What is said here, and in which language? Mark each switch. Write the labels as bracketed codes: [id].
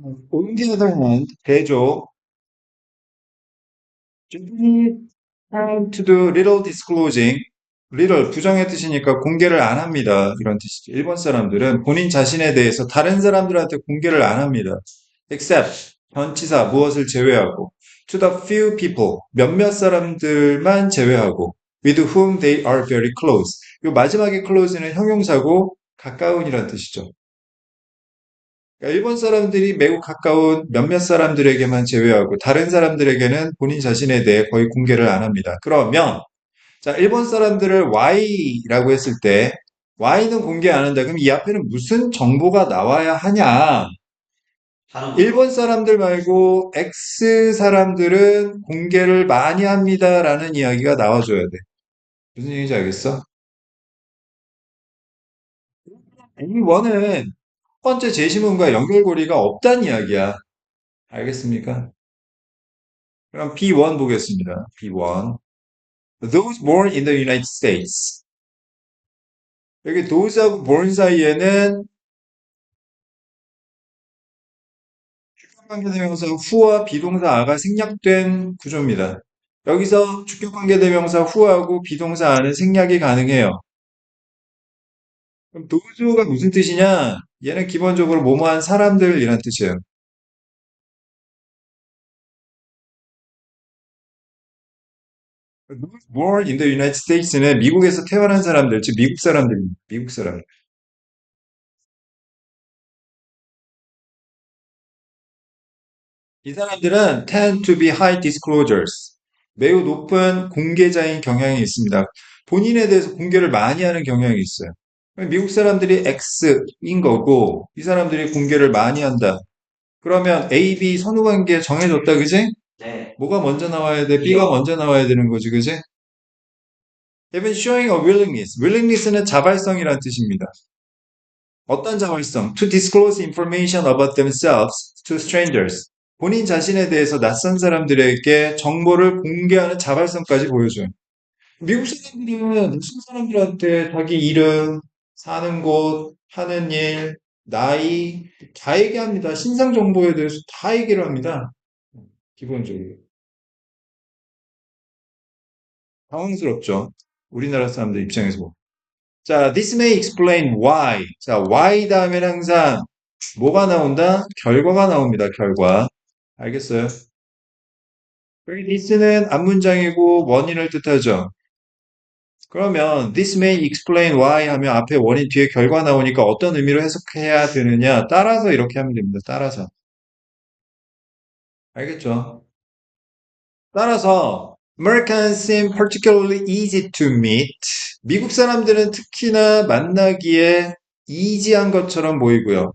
[en] on the other hand, [ko] 대조. [en] Trying to do little disclosing. [ko] little 부정의 뜻이니까 공개를 안 합니다. 이런 뜻이죠. 일본 사람들은 본인 자신에 대해서 다른 사람들한테 공개를 안 합니다. [en] except [ko] 전치사 무엇을 제외하고 [en] to the few people [ko] 몇몇 사람들만 제외하고 [en] with whom they are very close. [ko] 이 마지막에 close는 형용사고 가까운이란 뜻이죠. 그러니까 일본 사람들이 매우 가까운 몇몇 사람들에게만 제외하고 다른 사람들에게는 본인 자신에 대해 거의 공개를 안 합니다. 그러면 자, 일본 사람들을 Y라고 했을 때 Y는 공개 안 한다. 그럼 이 앞에는 무슨 정보가 나와야 하냐? 다른 일본 사람들 말고 X 사람들은 공개를 많이 합니다라는 이야기가 나와줘야 돼. 무슨 얘기인지 알겠어? A1은 첫 번째 제시문과 연결고리가 없다는 이야기야. 알겠습니까? 그럼 B1 보겠습니다. B1. [en] Those born in the United States. [ko] 여기 those하고 born 사이에는 주격관계대명사 who와 비동사 a가 생략된 구조입니다. 여기서 주격관계대명사 who하고 비동사 a는 생략이 가능해요. 그럼 those가 무슨 뜻이냐? 얘는 기본적으로 뭐뭐한 사람들이란 뜻이에요. [en] Those born in the United States [ko] 는 미국에서 태어난 사람들, 즉 미국 사람들입니다. 미국 사람. 이 사람들은 [en] tend to be high disclosures. [ko] 매우 높은 공개자인 경향이 있습니다. 본인에 대해서 공개를 많이 하는 경향이 있어요. 미국 사람들이 X인 거고, 이 사람들이 공개를 많이 한다. 그러면 A, B 선후관계 정해졌다, 그지? 네. 뭐가 먼저 나와야 돼? B가 먼저 나와야 되는 거지, 그지? [en] Even showing a willingness. [ko] willingness는 자발성이라는 뜻입니다. 어떤 자발성? [en] To disclose information about themselves to strangers. [ko] 본인 자신에 대해서 낯선 사람들에게 정보를 공개하는 자발성까지 보여줘요. 미국 사람들은 낯선 사람들한테 자기 이름, 사는 곳, 하는 일, 나이 다 얘기합니다. 신상 정보에 대해서 다 얘기를 합니다. 기본적으로. 당황스럽죠. 우리나라 사람들 입장에서 보면. [en] 자, this may explain why. [ko] 자, why 다음에는 항상 뭐가 나온다? 결과가 나옵니다. 결과. 알겠어요? 여기 this는 앞문장이고 원인을 뜻하죠. 그러면 this may explain why 하면 앞에 원인 뒤에 결과 나오니까 어떤 의미로 해석해야 되느냐? 따라서 이렇게 하면 됩니다. 따라서. 알겠죠? 따라서 [en] Americans seem particularly easy to meet. [ko] 미국 사람들은 특히나 만나기에 이지한 것처럼 보이고요.